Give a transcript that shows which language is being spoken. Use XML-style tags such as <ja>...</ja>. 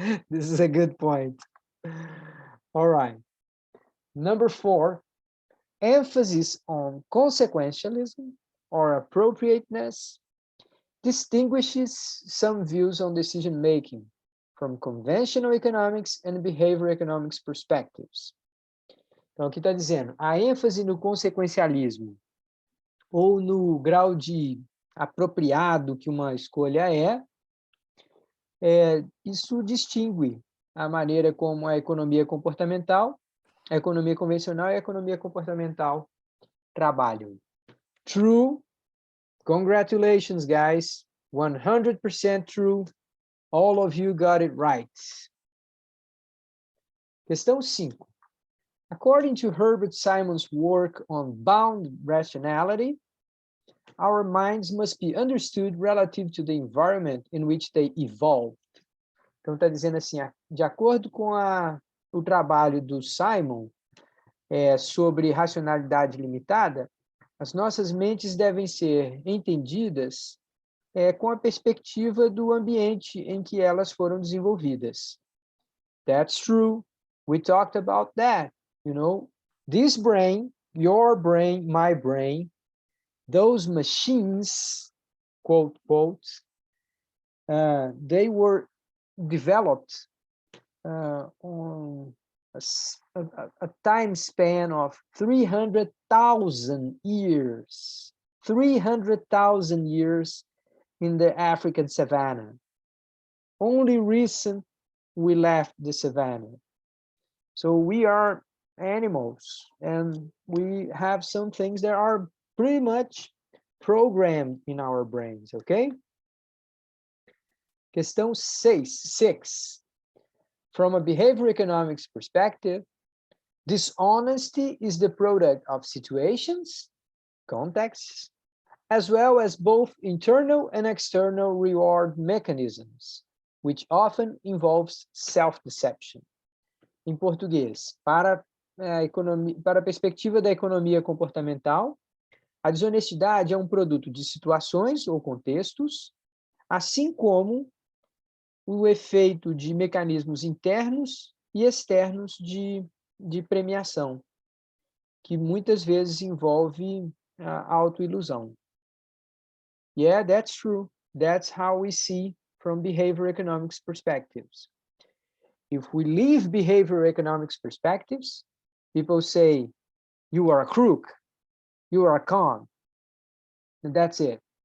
<en>This is a good point. All right. Number 4, emphasis on consequentialism or appropriateness distinguishes some views on decision-making from conventional economics and behavior economics perspectives.</en> <pt>Então, aqui está dizendo, a ênfase no consequencialismo ou no grau de apropriado que uma escolha isso distingue a maneira como a economia comportamental, a economia convencional e a economia comportamental trabalham.</pt> <en>True. Congratulations, guys. 100% true. All of you got it right.</en> <pt>Questão 5.</pt> <en>According to Herbert Simon's work on bound rationality, our minds must be understood relative to the environment in which they evolved.</en> <pt>Então, está dizendo assim, de acordo com o trabalho do Simon sobre racionalidade limitada, as nossas mentes devem ser entendidas com a perspectiva do ambiente em que elas foram desenvolvidas.</pt> <en>That's true. We talked about that. You know, this brain, your brain, my brain, those machines, quote, quotes, they were developed on a time span of 300,000 years. 300,000 years in the African savanna. Only recent we left the savanna. So we are animals, and we have some things that are pretty much programmed in our brains, okay?</en> <pt>Questão 6.</pt> <en>From a behavior economics perspective, dishonesty is the product of situations, contexts, as well as both internal and external reward mechanisms, which often involves self-deception.</en> <pt>Em português, para a perspectiva da economia comportamental, a desonestidade é um produto de situações ou contextos, assim como o efeito de mecanismos internos e externos de premiação, que muitas vezes envolve a autoilusão.</pt> <en>Yeah, that's true. That's how we see from behavior economics perspectives. If we leave behavior economics perspectives, people say, you are a crook, you are a con, and that's it.</en>